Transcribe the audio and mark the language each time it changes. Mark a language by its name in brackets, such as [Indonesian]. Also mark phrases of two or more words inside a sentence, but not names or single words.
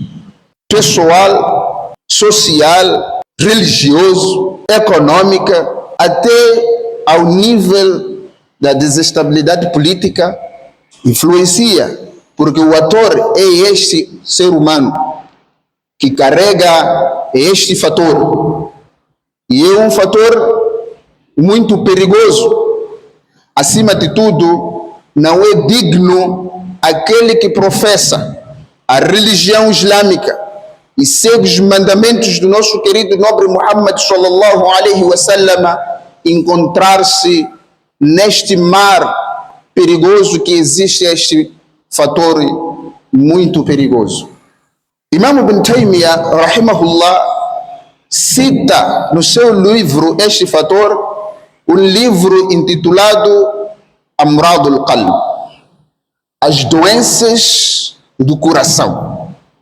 [Portuguese] pessoal, social, religioso, econômica, até ao nível da desestabilidade política, influencia, porque o ator é este ser humano que carrega este fator, e é um fator muito perigoso. Acima de tudo, não é digno aquele que professa a religião islâmica e segue os mandamentos do nosso querido nobre Muhammad [Arabic] sallallahu alaihi wasallam [Portuguese] encontrar-se neste mar perigoso que existe, este fator muito perigoso. Imam Ibn Taymiyyah, rahimahullah, cita no seu livro este fator, um livro intitulado Amradul Qalb, as doenças do coração.